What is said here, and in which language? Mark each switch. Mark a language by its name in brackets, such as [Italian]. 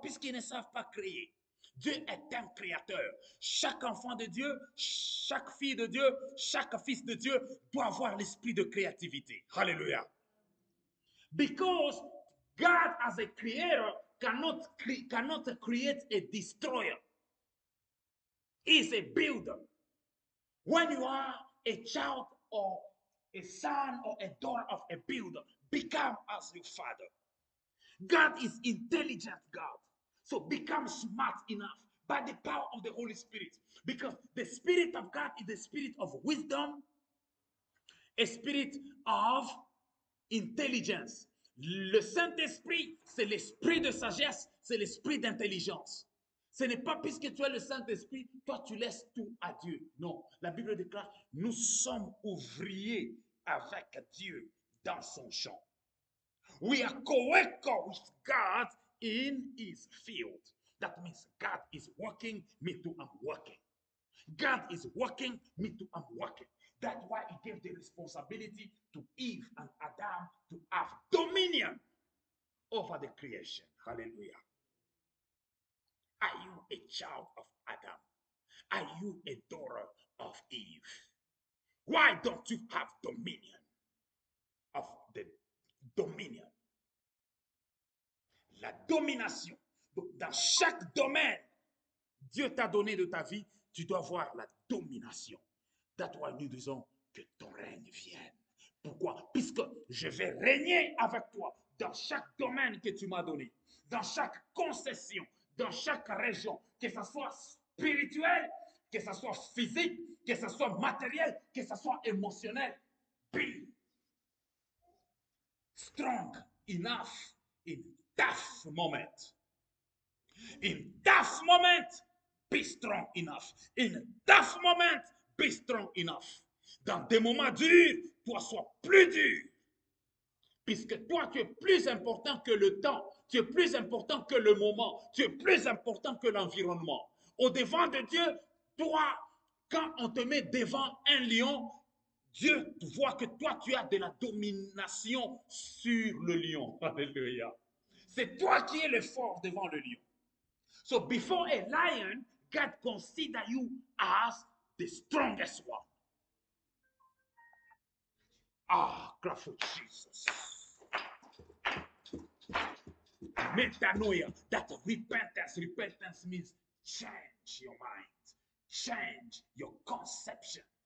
[French] Puisqu'ils ne savent pas créer. Dieu est un créateur. Chaque enfant de Dieu, chaque fille de Dieu, chaque fils de Dieu doit avoir l'esprit de créativité. Hallelujah. [English] Because God as a creator cannot create a destroyer. He is a builder. When you are a child or a son or a daughter of a builder, become as your father. God is intelligent God. So become smart enough by the power of the Holy Spirit. Because the Spirit of God is the spirit of wisdom, a spirit of intelligence. [French] Le Saint-Esprit, c'est l'esprit de sagesse, c'est l'esprit d'intelligence. Ce n'est pas puisque tu es le Saint-Esprit, toi tu laisses tout à Dieu. Non, la Bible déclare, nous sommes ouvriers avec Dieu dans son champ. [English] We are co-workers with God in his field. That means God is working, me too, I'm working. God is working, me too, I'm working. That's why he gave the responsibility to Eve and Adam to have dominion over the creation. Hallelujah. Are you a child of Adam? Are you a daughter of Eve? Why don't you have dominion of the dominion? [French] La domination. Donc, dans chaque domaine, Dieu t'a donné de ta vie, tu dois avoir la domination. [English] That's why [French] nous disons que ton règne vienne. Pourquoi? Puisque je vais régner avec toi dans chaque domaine que tu m'as donné, dans chaque concession, dans chaque région, que ce soit spirituel, que ce soit physique, que ce soit matériel, que ce soit émotionnel. [English] Be strong enough in tough moment. In tough moment, be strong enough. In tough moment, be strong enough. [French] Dans des moments durs, toi sois plus dur. Puisque toi, tu es plus important que le temps, tu es plus important que le moment, tu es plus important que l'environnement. Au devant de Dieu, toi, quand on te met devant un lion, Dieu voit que toi, tu as de la domination sur le lion. Alléluia. C'est toi qui es le fort devant le lion. [English] So before a lion, God consider you as the strongest one. Ah, clap for Jesus. Metanoia, that repentance. Repentance means change your mind, change your conception.